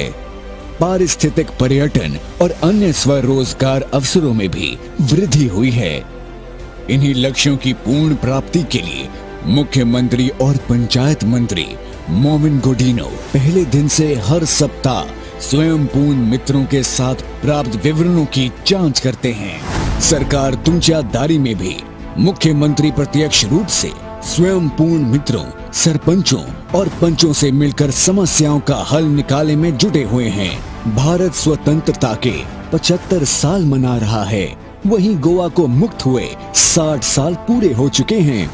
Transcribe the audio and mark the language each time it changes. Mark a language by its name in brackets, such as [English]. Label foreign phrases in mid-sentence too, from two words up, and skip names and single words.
[Hindi] पारिस्थितिक पर्यटन और अन्य स्वरोजगार अवसरों में भी वृद्धि हुई है। इन्हीं लक्ष्यों की पूर्ण प्राप्ति के लिए मुख्यमंत्री और पंचायत मंत्री मोमिन गोडिनो पहले दिन से हर सप्ताह स्वयंपूर्ण मित्रों के साथ प्राप्त विवरणों की जांच करते हैं। सरकार तुमच्या दारी में भी मुख्यमंत्री प्रत्यक्ष रूप से स्वयंपूर्ण मित्रों, सरपंचों और पंचों से मिलकर समस्याओं का हल निकालने में जुटे हुए हैं। भारत स्वतंत्रता के 75 साल मना रहा है, वहीं गोवा को मुक्त हुए 60 साल पूरे हो चुके हैं।